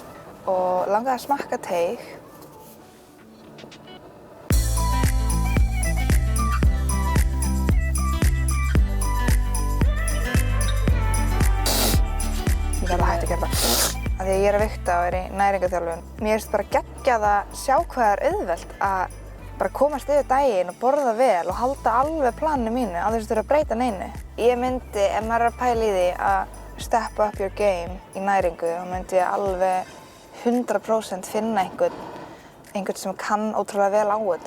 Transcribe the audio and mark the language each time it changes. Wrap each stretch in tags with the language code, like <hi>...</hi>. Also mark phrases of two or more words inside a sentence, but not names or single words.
<is>Og langaði að smakka teig. Ég verð að hætta að gera það. Af því að ég er að vigta og er í næringarþjálfun. Mér finnst bara geggjað að sjá hvað það er auðvelt að bara komast yfir daginn og borða vel og halda alveg planinu mínu á þess að þurfa að breyta neinu. Ég myndi, ef maður er að pæla í því að</is> <en>step up your game</en> <is>í næringu, þá myndi ég alveg 100% finna einhvern sem kann ótrúlega vel á þetta.</is>